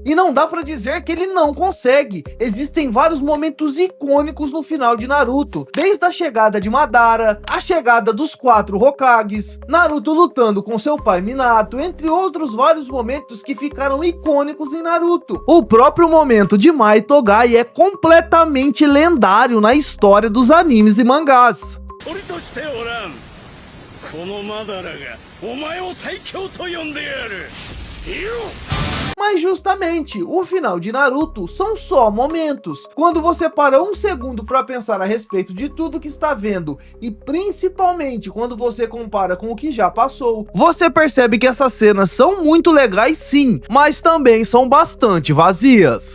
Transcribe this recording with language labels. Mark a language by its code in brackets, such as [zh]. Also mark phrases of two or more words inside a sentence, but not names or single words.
[pt] E não dá pra dizer que ele não consegue. Existem vários momentos icônicos no final de Naruto, desde a chegada de Madara, a chegada dos 4 Hokages, Naruto lutando com seu pai Minato, entre outros vários momentos que ficaram icônicos em Naruto. O próprio momento de Mai Togai é completamente lendário na história dos animes e mangás. [ja] このマダラがお前を最強と呼んでやる。 [pt] Mas justamente, o final de Naruto são só momentos. Quando você para um segundo para pensar a respeito de tudo que está vendo, e principalmente quando você compara com o que já passou, você percebe que essas cenas são muito legais sim, mas também são bastante vazias.